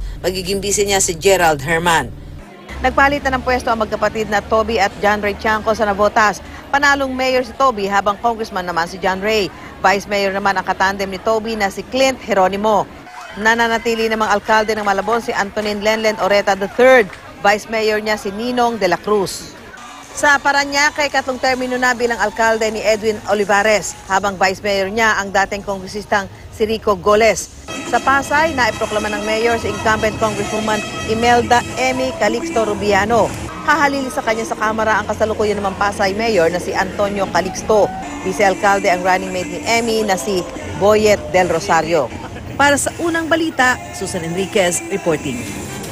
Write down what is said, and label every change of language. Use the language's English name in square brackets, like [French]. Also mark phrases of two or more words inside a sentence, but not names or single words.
[Filipino] Magiging vice niya si Gerald Herman. Nagpalitan ng pwesto ang magkapatid na Toby at John Ray Chanco sa Navotas. Panalong mayor si Toby habang congressman naman si John Ray. [English] Vice mayor [Filipino] naman ang katandem ni Toby na si Clint Geronimo. Nananatili namang alkalde ng Malabon si Antonin Lenlen Oreta III. [English] Vice mayor [Filipino] niya si Ninong de la Cruz. Sa Parañaque, 3 termino na bilang alkalde ni Edwin Olivares, habang [English] vice mayor [Filipino] niya ang dating kongresistang si Rico Goles. Sa Pasay, naiproklama ng mayor si [English] incumbent congresswoman [Filipino] Imelda Emi Calixto Rubiano. Hahalili sa kanya sa Kamara ang kasalukuyan naman Pasay mayor na si Antonio Calixto. Vice-alkalde ang running mate ni Emi na si Boyet Del Rosario. Para sa unang balita, Susan Enriquez reporting.